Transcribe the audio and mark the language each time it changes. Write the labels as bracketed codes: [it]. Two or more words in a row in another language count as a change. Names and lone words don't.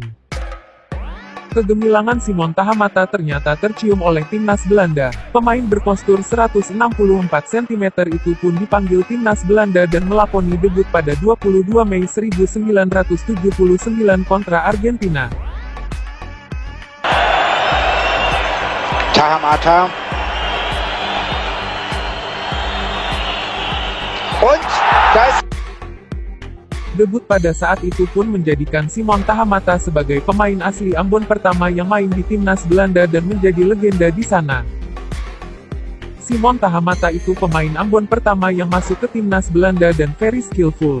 [id] Kegemilangan Simon Tahamata ternyata tercium oleh timnas Belanda. Pemain berpostur 164 cm itu pun dipanggil timnas Belanda dan melakoni debut pada 22 Mei 1979 kontra Argentina. Tahamata. [de] Und das [id] Debut pada saat itu pun menjadikan Simon Tahamata sebagai pemain asli Ambon pertama yang main di timnas Belanda dan menjadi legenda di sana. Simon Tahamata itu pemain Ambon pertama yang masuk ke timnas Belanda dan [en] very skillful.